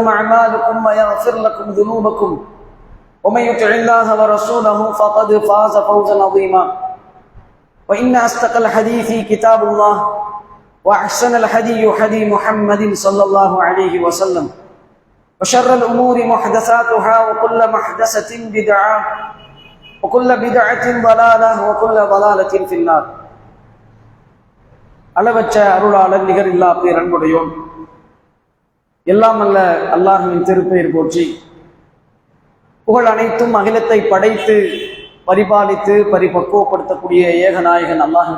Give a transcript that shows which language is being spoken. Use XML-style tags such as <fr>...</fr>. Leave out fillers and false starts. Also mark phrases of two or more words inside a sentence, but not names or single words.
<ar>أعمالكم ويغفر لكم ذنوبكم ومن يطع الله ورسوله فقد فاز فوزا عظيما وإن أصدق الحديث كتاب الله وأحسن الهدي هدي محمد صلى الله عليه وسلم وشر الأمور محدثاتها وكل محدثة بدعة وكل بدعة ضلالة وكل ضلالة في النار</ar> <ta>அளவற்ற அருளாளன் நிகர் இல்லா பேரன்புடையோன் எல்லாம் அல்ல அல்லாஹ்வின் திருப்பெயர் போற்றி புகழ் அனைத்தும் அகிலத்தை படைத்து பரிபாலித்து பரிபக்குவப்படுத்தக்கூடிய ஏகநாயகன் அல்லாஹ்வின்</ta>